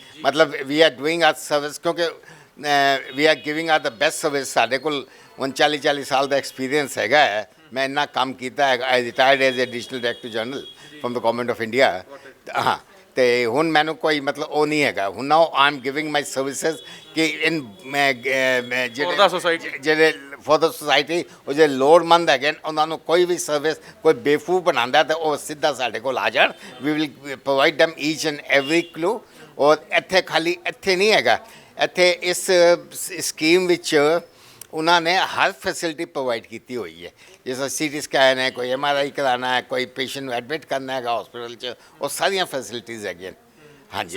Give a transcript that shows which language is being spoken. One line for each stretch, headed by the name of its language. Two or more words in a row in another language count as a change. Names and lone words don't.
English: ਮਤਲਬ we are doing our service, ਕਿਉਂਕਿ we are giving our the best service.
Punjabi: ਸਾਡੇ ਕੋਲ 39-40 ਸਾਲ ਦਾ ਐਕਸਪੀਰੀਅੰਸ ਹੈਗਾ ਹੈ। ਮੈਂ ਇੰਨਾ ਕੰਮ ਕੀਤਾ ਹੈਗਾ।
English: I retired as a additional director general from the Government of India.
Punjabi: ਹਾਂ, ਤੇ ਹੁਣ ਮੈਨੂੰ ਕੋਈ ਮਤਲਬ ਉਹ ਨਹੀਂ ਹੈਗਾ।
English: ਹੁਣ now I am giving my services ਕਿ ਇਨ For the society.
Punjabi: ਜਿਹੜੇ
English: for the society
Punjabi: ਉਹ ਜਿਹੜੇ ਲੋੜਮੰਦ ਹੈਗੇ ਨੇ, ਉਹਨਾਂ ਨੂੰ ਕੋਈ ਵੀ ਸਰਵਿਸ ਕੋਈ ਬੇਵਕੂਫ ਬਣਾਉਂਦਾ ਤਾਂ ਉਹ ਸਿੱਧਾ ਸਾਡੇ ਕੋਲ ਆ ਜਾਣ।
English: we will provide them each and every clue।
Punjabi: ਔਰ ਇੱਥੇ ਖਾਲੀ ਇੱਥੇ ਨਹੀਂ ਹੈਗਾ, ਇੱਥੇ ਇਸ ਸਕੀਮ ਵਿੱਚ ਉਹਨਾਂ ਨੇ ਹਰ ਫੈਸਿਲਿਟੀ ਪ੍ਰੋਵਾਈਡ ਕੀਤੀ ਹੋਈ ਹੈ। ਜਿਸ ਤਰ੍ਹਾਂ CT ਸਕੈਨ ਹੈ, ਕੋਈ MRI ਕਰਾਉਣਾ ਹੈ, ਕੋਈ ਪੇਸ਼ੈਂਟ ਨੂੰ ਐਡਮਿਟ ਕਰਨਾ ਹੈਗਾ ਹਸਪੀਟਲ 'ਚ, ਉਹ ਸਾਰੀਆਂ ਫੈਸਿਲਿਟੀਜ਼ ਹੈਗੀਆਂ। ਹਾਂਜੀ,